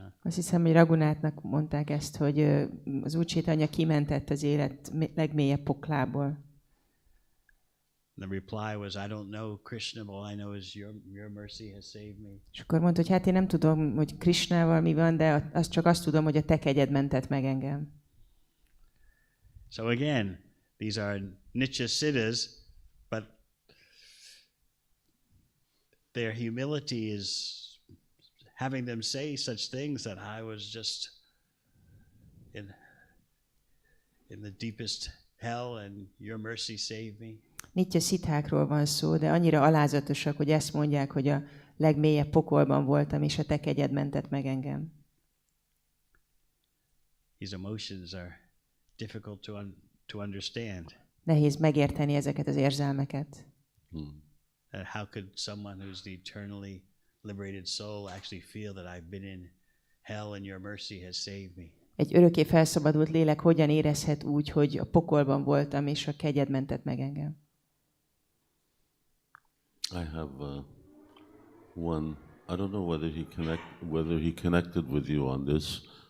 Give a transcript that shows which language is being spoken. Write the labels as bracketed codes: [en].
[hu] Azt hiszem, hogy Raghunátnak mondták ezt, hogy az Úr Chaitanya kimentett az élet legmélyebb poklából. [en] The reply was, I don't know Krishna, all I know is your mercy has saved me. [hu] És akkor mondta, hogy hát én nem tudom, hogy Krishnával mi van, de azt tudom, hogy a te kegyed mentett meg engem. [en] So again, these are Nitya Siddhas, but their humility is having them say such things that I was just in the deepest hell and your mercy saved me. [hu] Nitya szithákról van szó, de annyira alázatosak, hogy ezt mondják, hogy a legmélyebb pokolban voltam, és a te kegyed mentett meg engem. [en] These emotions are difficult to understand. [hu] Nehéz megérteni ezeket az érzelmeket. [en] How could someone who's the eternally liberated soul actually feel that I've been in hell and your mercy has saved me? [hu] Egy örökké felszabadult lélek hogyan érezhet úgy, hogy a pokolban voltam, és a kegyed mentett meg engem? [en] I have one. I don't know whether he connected with you on this.